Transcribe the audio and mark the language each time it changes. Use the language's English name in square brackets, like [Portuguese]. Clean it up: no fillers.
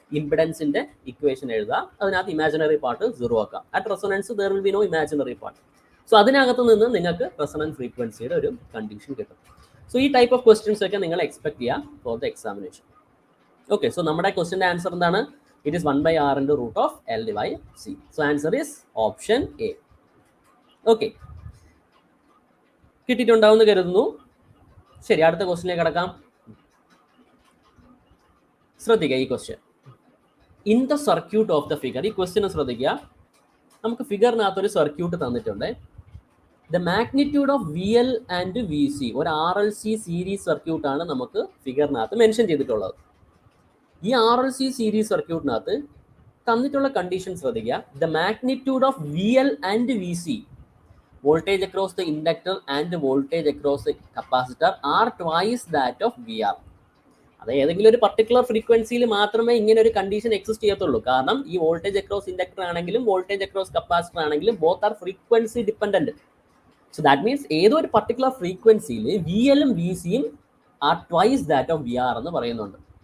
[Malayalam] ഇംപിഡൻസിന്റെ equation എഴുതുക, അതിനകത്ത് imaginary part 0 ആക്കാം. [English] At resonance there will be no imaginary part. [Malayalam] So അതിനകത്ത് നിന്ന് നിങ്ങൾക്ക് റെസൊണന്റ് ഫ്രീക്വൻസിയുടെ ഒരു കണ്ടീഷൻ കിട്ടും. സോ ഈ ടൈപ്പ് ഓഫ് ക്വസ്റ്റ്യൻസ് ഒക്കെ നിങ്ങൾ എക്സ്പെക്ട് ചെയ്യാം for the examination. Okay, so നമ്മുടെ ക്വസ്റ്റ്യൻ്റെ ആൻസർ എന്താണ്? [English] It is 1/r into root of L/C. So answer is option A. [Malayalam] Okay, കിട്ടിയിട്ടുണ്ടാവുമെന്ന് കരുതുന്നു. ശരി, അടുത്ത ക്വസ്റ്റ്യനിലേക്ക് കടക്കാം. ശ്രദ്ധിക്കുക ഈ question. [English] in the circuit of the figure, [Malayalam] ഈ ക്വസ്റ്റ്യൻ ശ്രദ്ധിക്കുക. നമുക്ക് ഫിഗറിനകത്ത് ഒരു സർക്യൂട്ട് തന്നിട്ടുണ്ട്. [English] the magnitude of VL and VC, [Malayalam] ഒരു RLC സീരീസ് സർക്യൂട്ടാണ് നമുക്ക് ഫിഗറിനകത്ത് മെൻഷൻ ചെയ്തിട്ടുള്ളത്. ഈ RLC സീരീസ് സർക്യൂട്ടിനകത്ത് തന്നിട്ടുള്ള കണ്ടീഷൻ ശ്രദ്ധിക്കുക. [English] The magnitude of VL and VC, voltage across the inductor and voltage across the capacitor are twice that of VR. [Malayalam] അത് ഏതെങ്കിലും ഒരു പർട്ടിക്കുലർ ഫ്രീക്വൻസിയിൽ മാത്രമേ ഇങ്ങനെ ഒരു കണ്ടീഷൻ എക്സിസ്റ്റ് ചെയ്യത്തുള്ളൂ. കാരണം ഈ വോൾട്ടേജ് അക്രോസ് ഇൻഡക്ടർ ആണെങ്കിലും വോൾട്ടേജ് അക്രോസ് കപ്പാസിറ്റർ ആണെങ്കിലും [English] Both are frequency dependent. [Malayalam] So that means ഏതോ ഒരു പർട്ടിക്കുലർ ഫ്രീക്വൻസിയിൽ VL ഉം VC യും [English] are twice that of VR [Malayalam] എന്ന് പറയുന്നുണ്ട്.